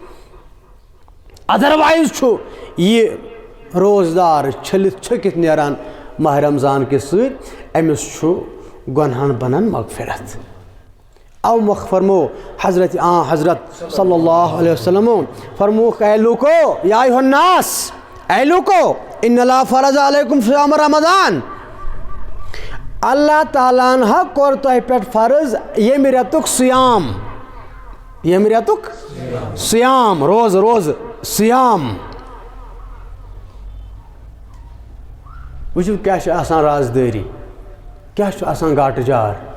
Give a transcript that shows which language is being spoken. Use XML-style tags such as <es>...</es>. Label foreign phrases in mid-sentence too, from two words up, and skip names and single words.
<ks>ادروایز چھُ یہِ روزدار چھٔلِتھ چھٔکِتھ نیران ماہ رمضان کِس سۭتۍ أمِس چھُ گۄنہن بنان مغفرت او مۄکھ فرمو حضرت</ks> <ar>صلی اللہ علیہ وسلم</ar> <ks>فرموکھ اے لوٗکو</ks> <ar>یا ایُہا الناس</ar> <ks>اے لوٗکو</ks> <ar>ان اللہ فرض علیکم صیام رمضان</ar> <ks>اللہ تعالیٰ ہن ہا کوٚر تۄہہِ پٮ۪ٹھ فرض ییٚمہِ رٮ۪تُک سیام روزٕ سیام وٕچھِو کیٛاہ چھِ آسان رازدٲری کیٛاہ چھُ آسان گاٹہٕ جار</ks>